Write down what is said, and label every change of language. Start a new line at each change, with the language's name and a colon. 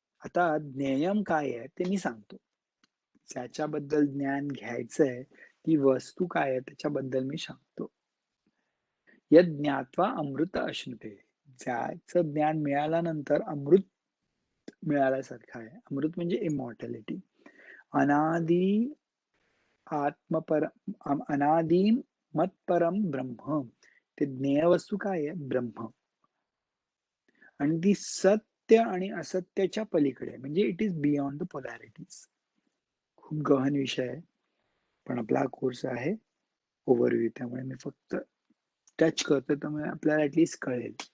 Marathi: आता ज्ञेयम काय आहे ते मी सांगतो. ज्याच्याबद्दल ज्ञान घ्यायचंय ती वस्तू काय आहे त्याच्याबद्दल मी सांगतो.
Sanskrit: यद ज्ञात्वा अमृत अश्नुते.
Marathi: ज्याचं ज्ञान मिळाल्यानंतर अमृत मिळाल्यासारखं आहे. अमृत म्हणजे इमॉर्टॅलिटी.
Sanskrit: अनादि आत्मपर अनादि मत्परम ब्रह्म.
Marathi: ते ज्ञेय वस्तू काय आहे? ब्रह्म. आणि ती सत्य आणि असत्याच्या पलीकडे, म्हणजे
English: It is beyond the polarities.
Marathi: खूप गहन विषय आहे, पण आपला कोर्स आहे ओव्हरव्ह्यू, त्यामुळे मी फक्त टच करतो, त्यामुळे आपल्याला ऍटलीस्ट कळेल.